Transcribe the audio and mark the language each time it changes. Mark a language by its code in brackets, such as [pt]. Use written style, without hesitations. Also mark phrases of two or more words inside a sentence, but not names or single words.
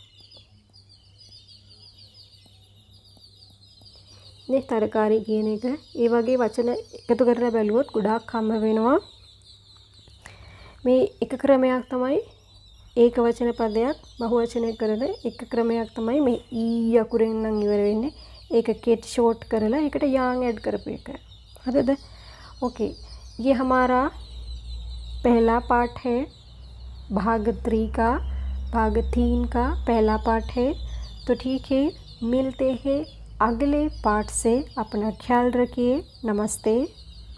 [si] මේ තරකාරී කියන එක ඒ වගේ වචන එකතු කරලා බැලුවොත් ගොඩාක් හම්බ වෙනවා. මේ එක ක්‍රමයක් තමයි ඒක වචන පදයක් බහුවචනය කරන එක ක්‍රමයක් තමයි මේ ඊ අකුරෙන් නම් ඉවර වෙන්නේ. ඒක කෙටි ෂෝට් කරලා ඒකට යාන් ऐड කරපු එක. හරිද? [hi] ओके, ये हमारा पहला पार्ट है भाग 3 का भाग 3 का पहला पार्ट है। तो ठीक है, मिलते हैं अगले पार्ट से। अपना ख्याल रखिए। नमस्ते।